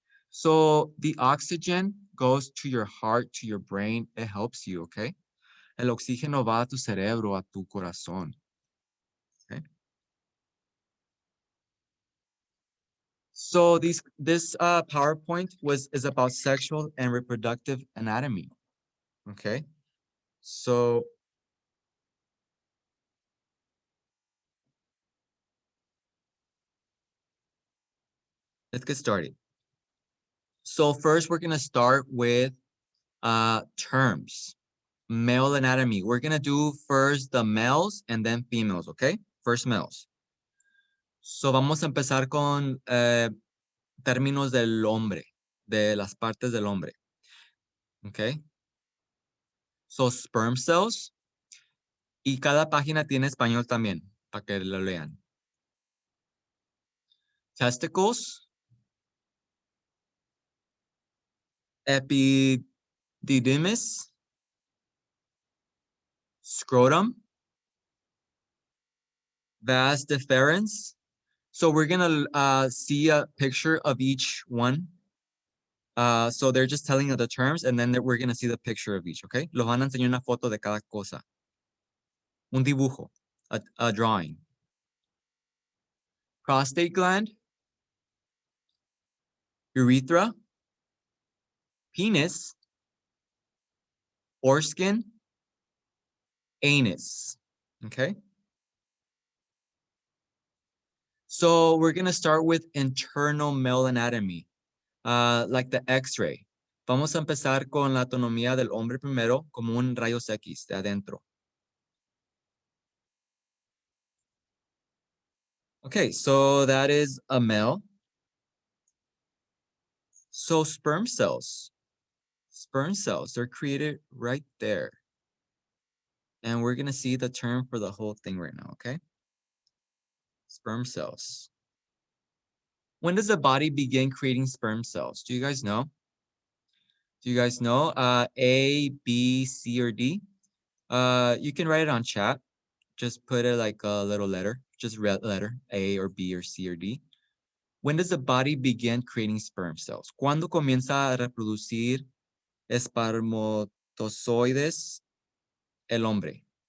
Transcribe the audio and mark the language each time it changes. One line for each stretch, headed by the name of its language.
English: So the oxygen goes to your heart, to your brain. It helps you, okay?
Spanish: El oxígeno va a tu cerebro, a tu corazón.
English: Okay? So this PowerPoint is about sexual and reproductive anatomy. Okay? So let's get started. So first we're gonna start with terms. Male anatomy. We're gonna do first the males and then females, okay? First males.
Spanish: So vamos a empezar con términos del hombre, de las partes del hombre. Okay? So
English: sperm cells.
Spanish: Y cada página tiene español también, para que lo lean.
English: Testicles. Epididymis. Scrotum. Vas deferens. So we're going to see a picture of each one. So they're just telling you the terms, and then we're going to see the picture of each, okay?
Spanish: Los van a enseñar una foto de cada cosa. Un dibujo,
English: a drawing. Prostate gland. Urethra. Penis. Foreskin. Anus, okay? So we're going to start with internal male anatomy, like the X-ray.
Spanish: Vamos a empezar con la anatomía del hombre primero, como un rayos X de adentro.
English: Okay, so that is a male. So sperm cells, they're created right there. And we're going to see the term for the whole thing right now, okay? Sperm cells. When does the body begin creating sperm cells? Do you guys know? Do you guys know? A, B, C, or D? You can write it on chat. Just put it like a little letter. Just red letter, A or B or C or D. When does the body begin creating sperm cells?
Spanish: ¿Cuándo comienza a reproducir espermatozoides el hombre?